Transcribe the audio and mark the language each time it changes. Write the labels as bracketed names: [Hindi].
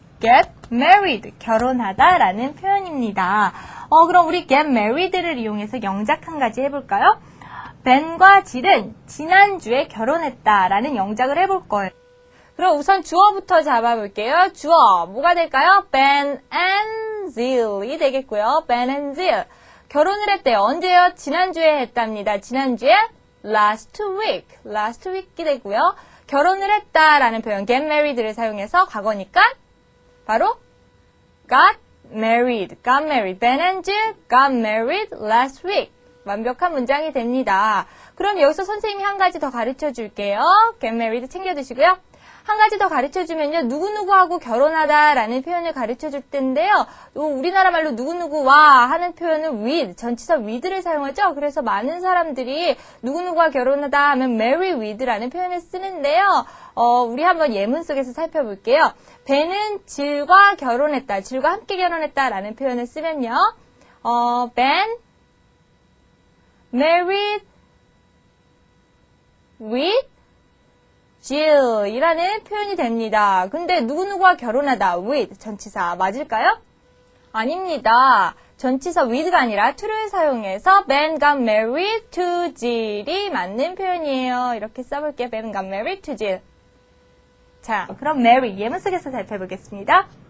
[English] get married. [Korean] 결혼하다라는 표현입니다. 그럼 우리 get married를 이용해서 영작 한 가지 해볼까요? 벤과 질은 지난주에 결혼했다라는 영작을 해볼 거예요. 그럼 우선 주어부터 잡아볼게요. 주어, 뭐가 될까요? Ben and Zill이 되겠고요. Ben and Zill. 결혼을 했대요. 언제요? 지난주에 했답니다. 지난주에 last week이 되고요. 결혼을 했다라는 표현 get married를 사용해서 과거니까 바로 [English] got married. Ben and Jill got married last week. [Korean] 완벽한 문장이 됩니다. 그럼 여기서 선생님이 한 가지 더 가르쳐 줄게요. get married 챙겨두시고요. 한 가지 더 가르쳐주면요. 누구누구하고 결혼하다라는 표현을 가르쳐줄 텐데요. 우리나라 말로 누구누구와 하는 표현은 with, 전치사 with를 사용하죠. 그래서 많은 사람들이 누구누구와 결혼하다 하면 marry with라는 표현을 쓰는데요. 우리 한번 예문 속에서 살펴볼게요. 벤은 질과 결혼했다, 질과 함께 결혼했다라는 표현을 쓰면요. [English] Ben married with Jill [Korean] 이라는 표현이 됩니다. 근데 누구누구와 결혼하다, with, 전치사 맞을까요? 아닙니다. 전치사 with가 아니라 to를 사용해서 [English] Ben got married to Jill [Korean] 이 맞는 표현이에요. 이렇게 써볼게요. [English] Ben got married to Jill. [Korean] 자, 그럼 marry, 예문 속에서 살펴보겠습니다.